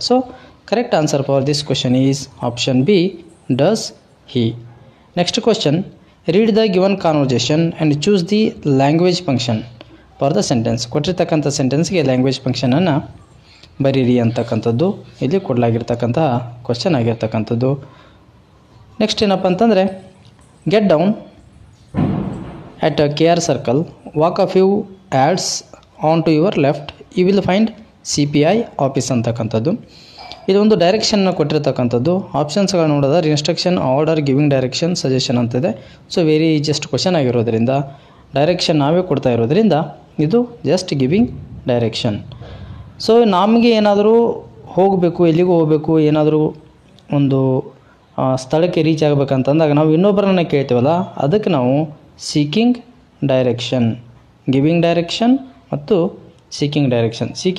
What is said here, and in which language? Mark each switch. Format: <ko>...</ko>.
<en>So correct answer for this question is option B, does he. Next question, read the given conversation and choose the language function for the sentence.</en> <kn>ಕೊಟ್ಟಿರ್ತಕ್ಕಂಥ ಸೆಂಟೆನ್ಸ್ಗೆ language ಫಂಕ್ಷನನ್ನು ಬರೀರಿ ಅಂತಕ್ಕಂಥದ್ದು ಇಲ್ಲಿ ಕೊಡಲಾಗಿರ್ತಕ್ಕಂತಹ question ಆಗಿರ್ತಕ್ಕಂಥದ್ದು.</kn> <en>next</en> <kn>ಏನಪ್ಪ ಅಂತಂದರೆ,</kn> <en>Get down at KR Circle, walk a few ads on to your left, you will find CPI office ಅಂತಕ್ಕಂಥದ್ದು.</en> <kn>ಇದೊಂದು ಡೈರೆಕ್ಷನ್ನ ಕೊಟ್ಟಿರ್ತಕ್ಕಂಥದ್ದು. ಆಪ್ಷನ್ಸ್ಗಳು ನೋಡೋದಾದ್ರೆ instruction, order, giving direction, suggestion ಅಂತಿದೆ. ಸೊ ವೆರಿ ಜಸ್ಟ್ ಕ್ವೆಶ್ಚನ್ ಆಗಿರೋದ್ರಿಂದ ಡೈರೆಕ್ಷನ್ ನಾವೇ ಕೊಡ್ತಾ ಇರೋದ್ರಿಂದ ಇದು ಜಸ್ಟ್ ಗಿವಿಂಗ್ ಡೈರೆಕ್ಷನ್. ಸೊ ನಮಗೆ ಏನಾದರೂ ಹೋಗಬೇಕು, ಎಲ್ಲಿಗೂ ಹೋಗಬೇಕು, ಏನಾದರೂ ಒಂದು ಸ್ಥಳಕ್ಕೆ ರೀಚ್ ಆಗಬೇಕಂತಂದಾಗ ನಾವು ಇನ್ನೊಬ್ಬರನ್ನ ಕೇಳ್ತೀವಲ್ಲ, ಅದಕ್ಕೆ ನಾವು ಸೀಕಿಂಗ್ ಡೈರೆಕ್ಷನ್, ಗಿವಿಂಗ್ ಡೈರೆಕ್ಷನ್ ಮತ್ತು ಸೀಕಿಂಗ್ ಡೈರೆಕ್ಷನ್.</kn>